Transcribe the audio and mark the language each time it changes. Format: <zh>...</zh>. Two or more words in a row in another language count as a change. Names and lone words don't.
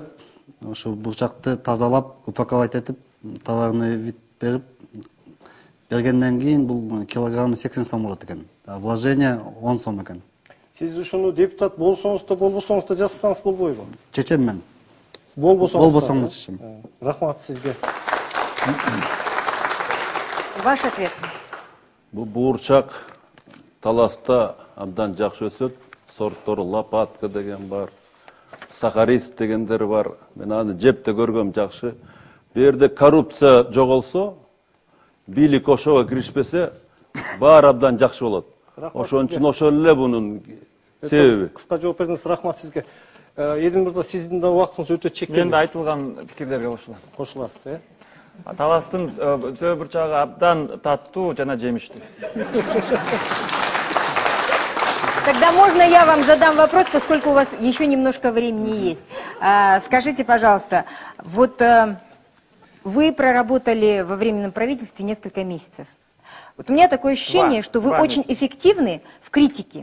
<ky>Ушу бурчакты тазалап, упаковать этип,</ky> <ru>товарный вид</ru> <ky>берип бергенден кийин бул килограммы 80 сом болот экен. Вложение 10 сом экен. Сиз ушуну депутат болсоңуз да болбосоңуз да жасасаңыз болбойбу? Чечем мен. Болбосоңуз да чечем. Рахмат сизге.</ky> <ru>Ваш ответ.</ru> <ky>Бул буурчак Таласта абдан жакшы өсөт. Сорттор Лопатка деген бар, Сахарист дегендер бар. Мен аны жепте көргөм жакшы. Бу жерде коррупция жоголсо, бийлик ошого киришпесе, баары абдан жакшы болот. Ошон үчүн ошол эле бунун себеби. Кыска жооп бердиңиз, рахмат сизге. Элин мырза, сиздин да убактыңыз өтө чектелүү. Мен да айтылган пикирлерге кошулам. Кошуласыз, э? Таластын төбүрчагы абдан таттуу жана жемиштүү.</ky> <ru>Тогда можно я вам задам вопрос, поскольку у вас еще немножко времени есть. Скажите, пожалуйста, вот вы проработали во временном правительстве несколько месяцев. Вот у меня такое ощущение, что вы очень эффективны в критике.</ru>